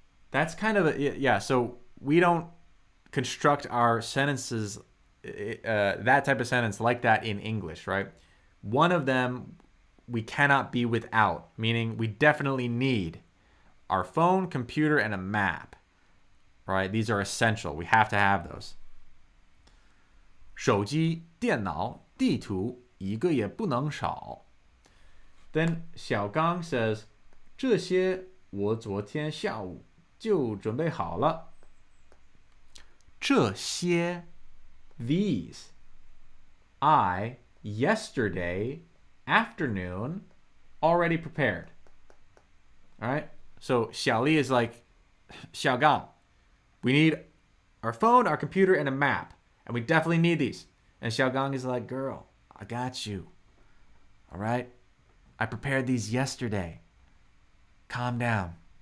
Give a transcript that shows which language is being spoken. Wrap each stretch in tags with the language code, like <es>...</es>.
<en>That's kind of yeah. So we don't construct our sentences that type of sentence like that in English, right? One of them we cannot be without, meaning we definitely need our phone, computer, and a map. Right? These are essential. We have to have those.</en> <zh>手机、电脑、地图一个也不能少</zh> <en>Then</en> <zh>小刚</zh> <en>says,</en> <zh>这些我昨天下午就准备好了这些</zh> <en>these I yesterday afternoon already prepared. All right? So 小丽 is like 小刚 We need our phone, our computer, and a map. And we definitely need these. And Xiaogang is like, girl, I got you. All right? I prepared these yesterday. Calm down.</en>